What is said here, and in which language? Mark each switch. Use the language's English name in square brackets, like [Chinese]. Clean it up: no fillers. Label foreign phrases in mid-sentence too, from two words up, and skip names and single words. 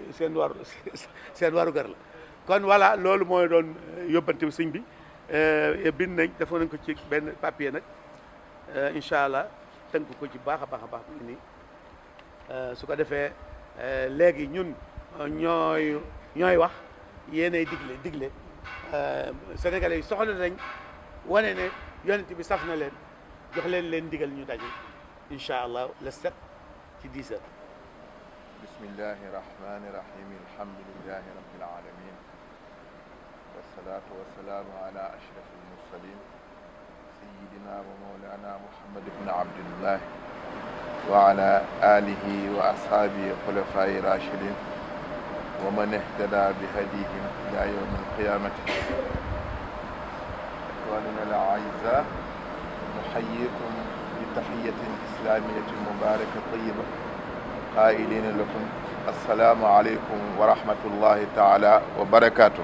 [Wolof] seen waru gar la kon voilà loolu mooy doon yóbbante bi sëñ bi bind nañ dafa nañ ko ci benn papier nag [Arabic] إن شاء الله [Wolof] tënk ko ci baax a baax nii su ko defee léegi ñun ñooy wax yéenay digle sénégalais yi soxla nañ wane ne yonent bi saf na leen jox leen digal ñu daje [Arabic] إن شاء الله [Wolof] le 7 ci 10 heures. [Arabic] بسم الله الرحمن الرحيم الحمد لله رب العالمين والصلاة والسلام على أشرف المرسلين سيدنا ومولانا محمد بن عبد الله وعلى آله وأصحابه الخلفاء الراشدين ومن اهتدى بهديهم إلى يوم القيامة. إخواننا الأعزاء نحييكم بتحية إسلامية مباركة طيبة قائلين لكم السلام عليكم ورحمة الله تعالى وبركاته.